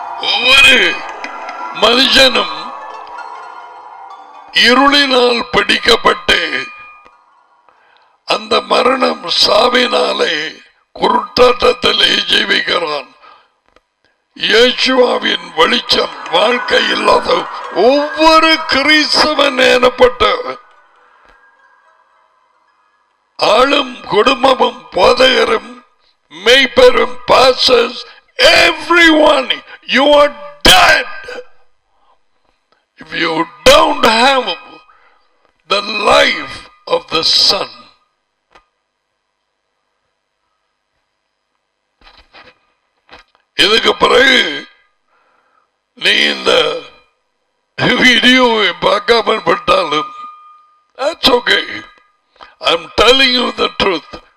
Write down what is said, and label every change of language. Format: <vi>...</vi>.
<ta>ஒவ்வொரு மனுஷனும் இருளினால் பிடிக்கப்பட்டு அந்த மரணம் சாவினாலே குருட்டாட்டத்திலே ஜீவிக்கிறான். இயேசுவின் வெளிச்சம் வாழ்க்கை இல்லாத ஒவ்வொரு கிறிஸ்தவன் எனப்பட்ட ஆளும் குடும்பமும் போதகரும் மெய்ப்பெரும்</ta> <en>pastors, everyone, you are dead if you don't have the life of the Son.</en> <ta>இதுக்கு பிறகு நீ இந்த வீடியோவை பார்க்காமல் விட்டாலும்</ta> <en>that's okay. I'm telling you the truth.</en>